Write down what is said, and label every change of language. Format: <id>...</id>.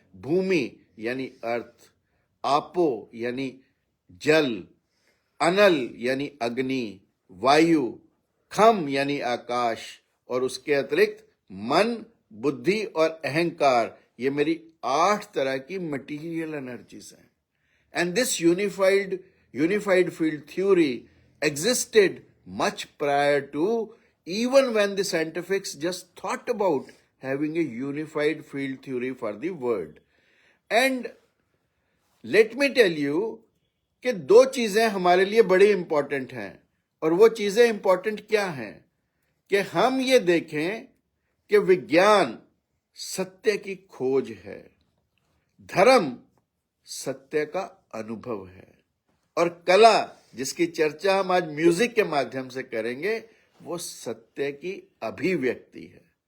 <hi>भूमि यानी अर्थ, आपो यानी जल, अनल यानी अग्नि, वायु, खम यानी आकाश, और उसके अतिरिक्त मन, बुद्धि और अहंकार, ये मेरी 8 तरह की मटीरियल एनर्जीज हैं।</hi> <en>And this unified field theory existed much prior to even when the scientifics just thought about having a unified field theory for the world. And let me tell you</en> <hi>कि 2 चीजें हमारे लिए बड़ी important हैं, और वो चीजें इंपॉर्टेंट क्या हैं कि हम ये देखें कि विज्ञान सत्य की खोज है, धर्म सत्य का अनुभव है, और कला, जिसकी चर्चा हम आज म्यूजिक के माध्यम से करेंगे, वो सत्य की अभिव्यक्ति है।</hi>